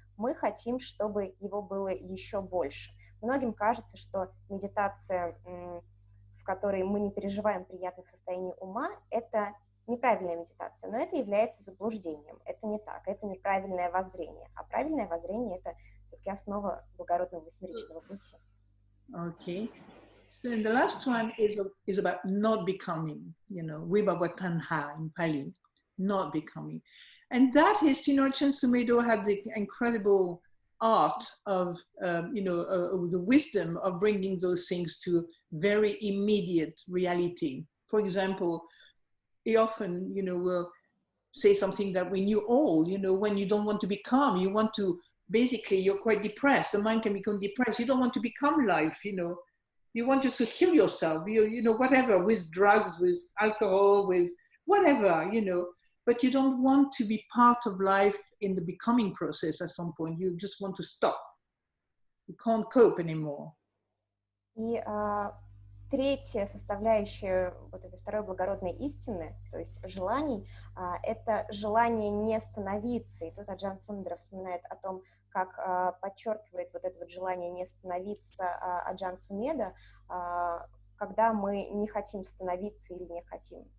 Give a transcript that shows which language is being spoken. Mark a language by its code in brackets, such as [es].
[ru] Мы хотим, чтобы его было еще больше. Многим кажется, что медитация, в которой мы не переживаем приятных состояний ума, это неправильная медитация, но это является заблуждением. Это не так, это неправильное воззрение. А правильное воззрение — это все-таки основа Благородного Восьмеричного Пути. [en] Okay. So the last one is about not becoming, Vibhavatanha in Pali, not becoming. And that is, Ajan Sumedho had the incredible art of, the wisdom of bringing those things to very immediate reality. For example, he often, will say something that we knew all, when you don't want to become, you want to, basically, you're quite depressed. The mind can become depressed. You don't want to become life, You want just to kill yourself, whatever, with drugs, with alcohol, with whatever, but you don't want to be part of life in the becoming process at some point. You just want to stop. You can't cope anymore. [ru] И третья составляющая вот этой второй благородной истины, то есть желаний, это желание не становиться. И тут Аджан Сундаров вспоминает о том, как подчеркивает вот это вот желание не становиться Аджан Сумедо, когда мы не хотим становиться или не хотим.